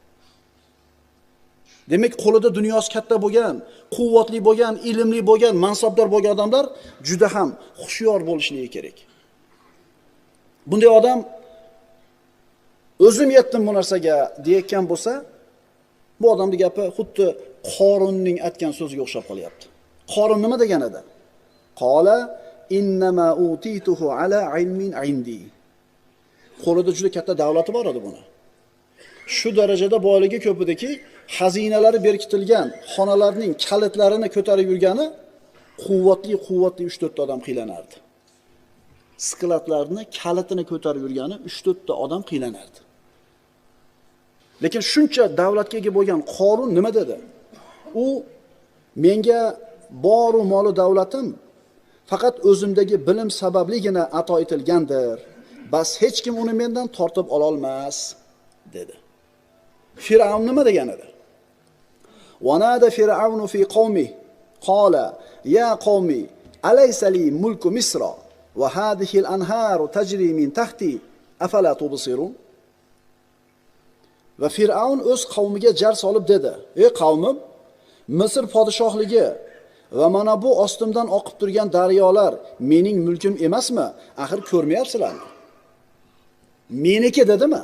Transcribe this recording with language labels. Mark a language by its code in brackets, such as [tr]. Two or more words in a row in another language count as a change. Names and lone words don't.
[uz] Demak, qo'lida dunyosi katta bo'lgan, quvvatli bo'lgan, ilmli bo'lgan, mansabdor bo'lgan odamlar juda ham xushyor bo'lishligi kerak. Bunday odam o'zim yetdim bu narsaga deyotgan bo'lsa, bu odamning gapi xuddi Qorunning aytgan so'ziga o'xshab qolyapti. Qorun nima degan edi? [ar] قال إنما أوتيته على علم عندي. [uz] Qo'lida juda katta davlati bor edi buni. Shu darajada boyligi ko'p ediki, xazinalari berkitilgan xonalarning kalitlarini ko'tarib yurgani quvvatli 3-4 ta odam qiylanardi. Skladlarni kalitini ko'tarib yurgani 3-4 ta odam qiylanardi. Lekin shuncha davlatga ega bo'lgan Qorun nima dedi? U menga bor u moli davlatim faqat o'zimdagi bilim sababligina ato etilgandir. Bas hech kim uni mendan tortib ola olmas dedi. Fir'avn nima degan edi? [ar] ونادى فرعون في قومه قال يا قوم أليس لي ملك مصر وهذه الأنهار تجري من تحتي أفلا تبصرون. [uz] Va Fir'avn o'z qavmiga jar solib dedi: "Ey qavmim, Misr podshohligi va mana bu ostimdan oqib turgan daryolar mening mulkim emasmi? Axir ko'rmayapsizlarmi?" Meniki dedimi?